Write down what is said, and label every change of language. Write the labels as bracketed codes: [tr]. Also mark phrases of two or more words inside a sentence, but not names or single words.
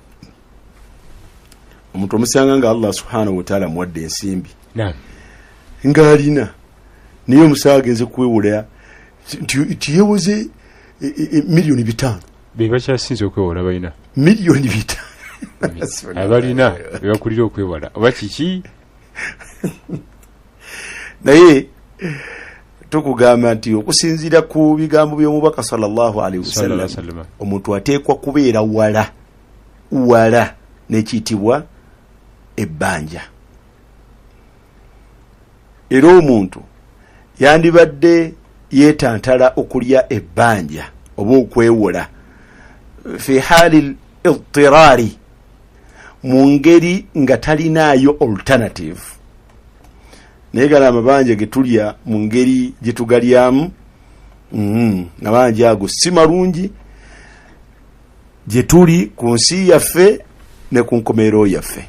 [lg] Omuntu omusanga nga Allah [ar] سبحانه وتعالى [lg] muwadde ensimbi ng'alina naye omusawo agenze kwewula nti yewoze miliyoni 5. Bebakyasinze okwewala balina miliyoni 5 abalina bebakulira okwewala oba kiki? Naye tukugamba nti okusinziira ku bigambo by'omubaka [ar] صلى الله عليه وسلم [lg] omuntu ateekwa kubeera wala n'ekiyitibwa ebbanja. Era omuntu yandibadde yeetantala okulya ebbanja oba okwewola [ar] في حال الاضطرار, [lg] mu ngeri nga talinaayo alternative. Naye gala amabanja getulya mu ngeri gye tugalyamu amabanja ago si malungi gye tuli ku nsi yaffe ne ku nkomerero yaffe.